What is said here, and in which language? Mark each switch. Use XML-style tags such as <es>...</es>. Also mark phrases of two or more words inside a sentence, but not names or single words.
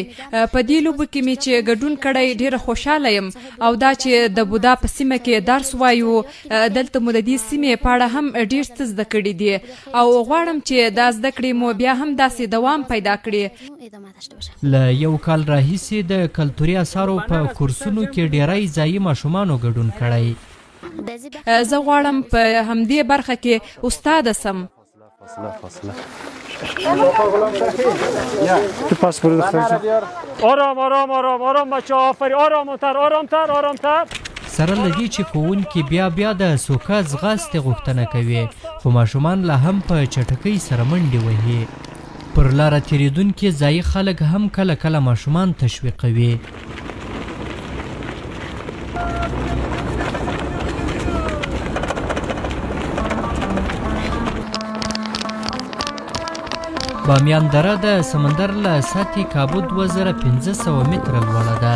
<ps>په دې لوبو کې مې چې ګډون کړی ډېره خوشحاله یم او دا چې د بودا په سیمه کې درس وایو دلته مو د دې سیمې په اړه هم ډېر څه زده کړي دي او غواړم چې دا زده کړې مو بیا هم داسې دوام پیدا کړي. له یو کال راهیسې د کلتوري آثارو په کورسونو کې ډېری ځایي ماشومانو ګډون کړی. زه غواړم په همدې برخه کې استاده سم.</ps> <fa>آرام آرام آرام آرام بچه آفرین. آرامتر آرامتر آرامتر.</fa> <ps>سره له دې چې ښوونکي بیا د سوکه ځغاستې غوښتنه کوي خو ماشومان لا هم په چټکۍ سره منډې وهي. پر لاره تېرېدونکي ځایي خلک هم کله کله ماشومان تشویقوي. بامیان دره د سمندر له سطحې کابو 2500 متره لوړه ده.</ps>